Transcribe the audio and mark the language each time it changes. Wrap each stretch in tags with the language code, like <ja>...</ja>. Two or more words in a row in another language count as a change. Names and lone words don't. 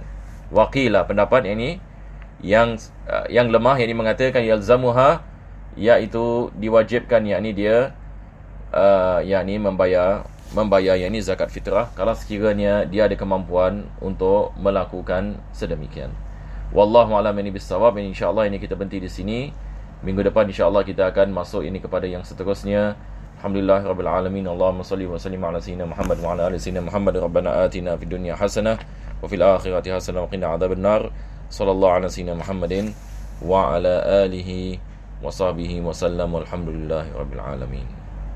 <ms>Waqilah pendapat yang lemah yakni mengatakan yalzamuha, iaitu diwajibkan yakni dia yakni membayar yakni zakat fitrah kalau sekiranya dia ada kemampuan untuk melakukan sedemikian.</ms> <ar>والله أعلم بالصواب.</ar> <ms>Insya-Allah ini kita berhenti di sini. Minggu depan insya-Allah kita akan masuk kepada yang seterusnya.</ms> <ar>الحمد لله رب العالمين. اللهم صل وسلم على سيدنا محمد وعلى آل سيدنا محمد. ربنا آتنا في الدنيا حسنة وفي الآخرة حسنة وقنا عذاب النار. صلى الله على سيدنا محمد وعلى آله وصحبه وسلم. والحمد لله رب العالمين.</ar>